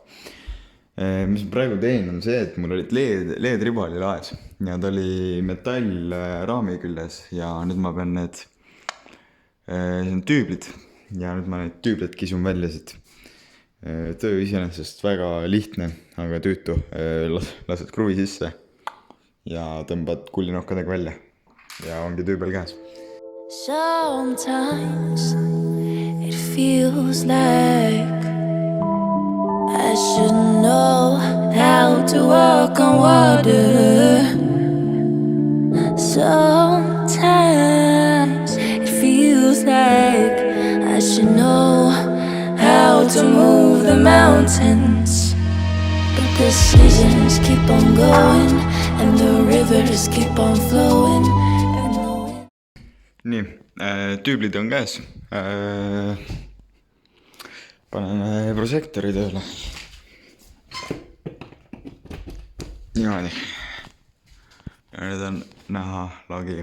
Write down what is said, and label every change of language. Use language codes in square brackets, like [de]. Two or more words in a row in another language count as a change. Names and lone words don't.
[et] Mis ma praegu teen on see, et mul olid LED-riba oli laes ja ta oli metallraami küljes ja nüüd ma pean need tüüblid ja nüüd ma neid tüüblid kisun välja siit. Töö iseenesest väga lihtne, aga tüütu. Lased kruvi sisse ja tõmbad kullinokkadega välja ja ongi tüübel käes. [en] Sometimes it feels like I should know how to walk on water. Sometimes it feels like I should know how to move the mountains, but the seasons keep on going and the rivers keep on flowing. [et] Nii, tüüblid on käes. Paneme prožektori tööle. Niimoodi. Ja nüüd on näha lagi.